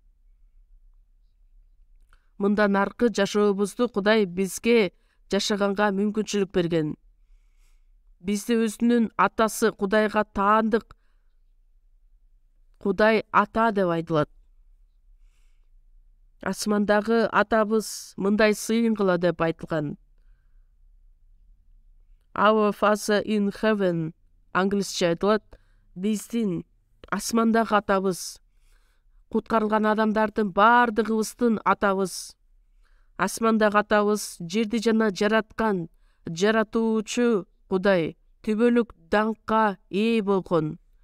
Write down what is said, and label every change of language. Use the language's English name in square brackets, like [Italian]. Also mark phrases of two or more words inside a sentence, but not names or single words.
[Kyrgyz] Мындан аркы жашообузду Кудай бизге жашаганга мүмкүнчүлүк берген. Бизди өзүнүн атасы Кудайга таандык. Кудай ата деп айтылат. Асмандагы атабыз мындай сыйын кыла деп айтылган. [English] Our Father in heaven [Kyrgyz] англисче айтылат. Биздин асмандагы атабыз, куткарылган адамдардын бардыгыбыздын атабыз. Асмандагы атабыз жерди жана жараткан жаратуучу Кудай түбөлүк даңкка ээ болгон.